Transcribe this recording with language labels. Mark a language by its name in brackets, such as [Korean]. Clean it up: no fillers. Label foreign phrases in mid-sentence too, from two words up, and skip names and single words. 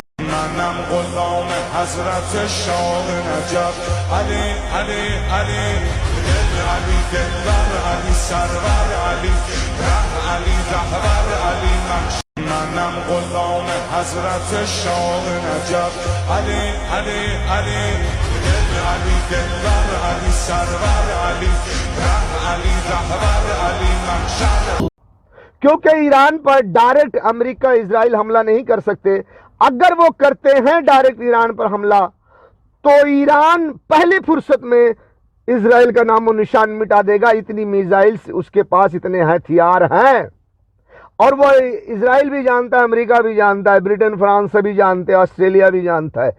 [Persian] منم غلام حضرت شاه نجف علی علی علی دل علی دلبر علی سرور علی ره علی رهبر علی منم غلام حضرت شاه نجف علی علی علی دل علی دلبر علی سرور علی ره علی رهبر علی محشر। [Hindi] क्योंकि ईरान पर डायरेक्ट अमेरिका इजराइल हमला नहीं कर सकते। अगर वो करते हैं डायरेक्ट ईरान पर हमला, तो ईरान पहली फुर्सत में इजराइल का नामो निशान मिटा देगा। इतनी मिसाइल्स उसके पास, इतने हथियार हैं, और वो इजराइल भी जानता है, अमेरिका भी जानता है, ब्रिटेन फ्रांस सभी जानते हैं, ऑस्ट्रेलिया भी जानता है।